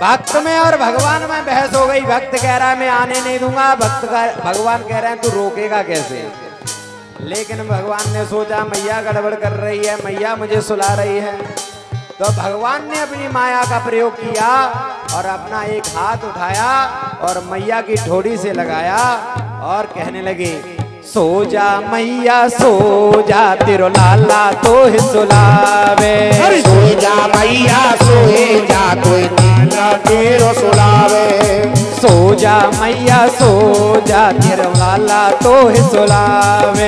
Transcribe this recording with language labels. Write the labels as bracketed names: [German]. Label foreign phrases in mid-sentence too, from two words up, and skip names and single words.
[Hindi] भक्त में और भगवान में बहस हो गई। भक्त कह रहा है मैं आने नहीं दूंगा, भगवान कह रहे हैं तू रोकेगा कैसे। लेकिन भगवान ने सोचा मैया गड़बड़ कर रही है, मैया मुझे सुला रही है, तो भगवान ने अपनी माया का प्रयोग किया और अपना एक हाथ उठाया और मैया की ठोड़ी से लगाया और कहने लगे [Braj] सो जा मैया सो जा तेरो लाला तोहे सुलावे। सो जा मैया सोए जा तोए लाला तेरो सुलावे। सो जा मैया सो जा तेरो लाला तोहे सुलावे।